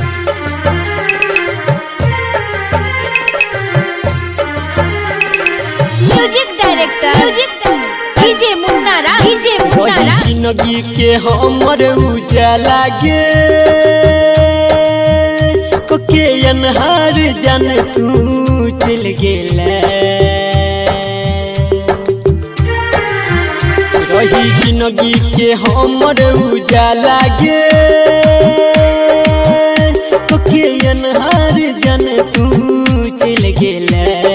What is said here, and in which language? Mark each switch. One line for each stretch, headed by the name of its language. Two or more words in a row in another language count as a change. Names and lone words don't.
English: music director DJ Munna Raj, DJ Munna Raj.
Angika: जिंदगी के हमर उजाला गे कोके अनहार जान तू चल गेला, रही जिंदगी के हमर उजाला गे कोके अनहार जान तू चल गेला।